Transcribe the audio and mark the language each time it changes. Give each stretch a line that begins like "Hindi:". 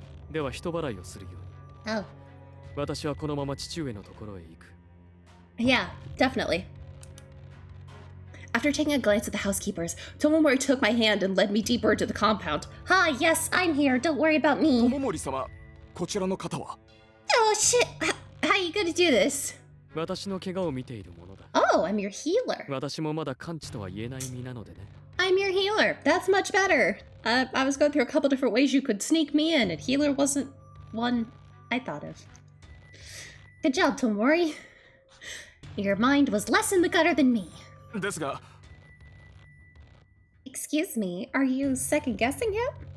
Japanese: では人払いをするように。
English: Oh,
Japanese: 私はこのまま父上のところへ行く。
English: Yeah, definitely. After taking a glance at the housekeepers, Tomomori took my hand and led me deeper into the compound. hi, yes, I'm here. Don't worry about me.
Japanese: 友森様、こちらの方は？
English: Oh shit! How you gonna do this?
Japanese: 私の怪我を見ているものだ。
English: Oh, I'm your healer.
Japanese: 私もまだ完治とは言えない身なのでね。
English: I'm your healer. That's much better. I was going through a couple different ways you could sneak me in, and healer wasn't one I thought of. Good job, Tomori. Your mind was less in the gutter than me.
Japanese: ですが、
English: Excuse me, are you second guessing him?